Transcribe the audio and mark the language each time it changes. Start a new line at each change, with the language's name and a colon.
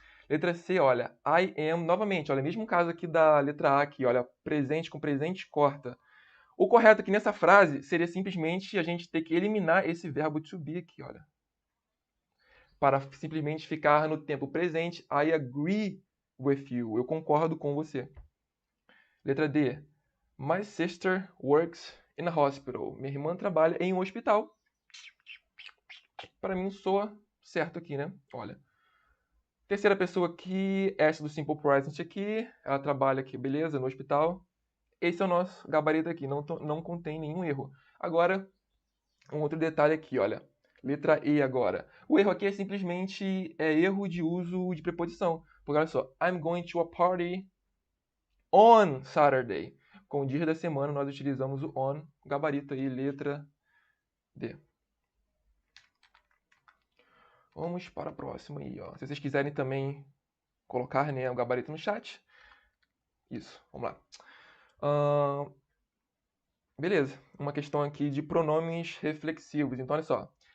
Portuguese: Letra C, olha,
English: I am,
Portuguese: novamente, olha, mesmo caso aqui da letra A aqui, olha, presente com presente corta. O correto aqui nessa frase seria simplesmente a gente ter que eliminar esse verbo to be aqui, olha. Para simplesmente ficar no tempo presente,
English: I agree with you.
Portuguese: Eu concordo com você. Letra D.
English: My sister works in a hospital.
Portuguese: Minha irmã trabalha em um hospital. Para mim soa certo aqui, né? Olha. Terceira pessoa aqui, essa do Simple Present aqui. Ela trabalha aqui, beleza, no hospital. Esse é o nosso gabarito aqui, não contém nenhum erro. Agora, um outro detalhe aqui, olha. Letra E agora. O erro aqui é simplesmente erro de uso de preposição. Porque olha só,
English: I'm going to a party on Saturday.
Portuguese: Com o dia da semana nós utilizamos o on, gabarito aí, letra D. Vamos para a próxima aí, ó. Se vocês quiserem também colocar, né, o gabarito no chat. Isso, vamos lá. Beleza, uma questão aqui de pronomes reflexivos. Então, olha só.